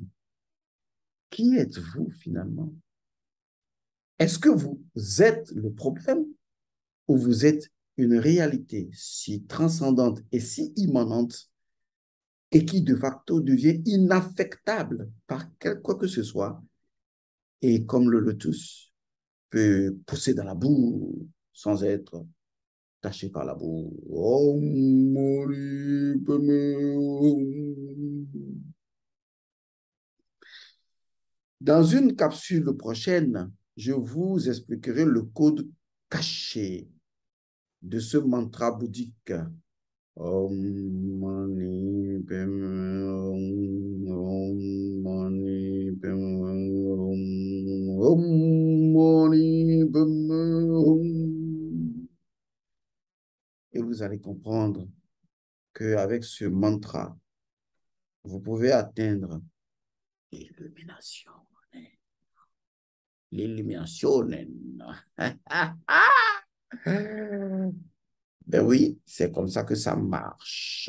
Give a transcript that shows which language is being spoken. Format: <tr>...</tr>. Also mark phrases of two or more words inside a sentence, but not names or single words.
<fr>Qui êtes-vous finalement? Est-ce que vous êtes le problème ou vous êtes une réalité si transcendante et si immanente et qui</fr> <la>de facto</la> <fr>devient inaffectable par quoi que ce soit et comme le lotus peut pousser dans la boue sans être taché par la boue. Oh, dans une capsule prochaine, je vous expliquerai le code caché de ce mantra bouddhique.</fr> <sa>Om mani padme hum, Om mani padme hum, Om mani padme hum.</sa> <fr>Et vous allez comprendre qu'avec ce mantra, vous pouvez atteindre l'illumination. L'illumination. Ben oui, c'est comme ça que ça marche.</fr>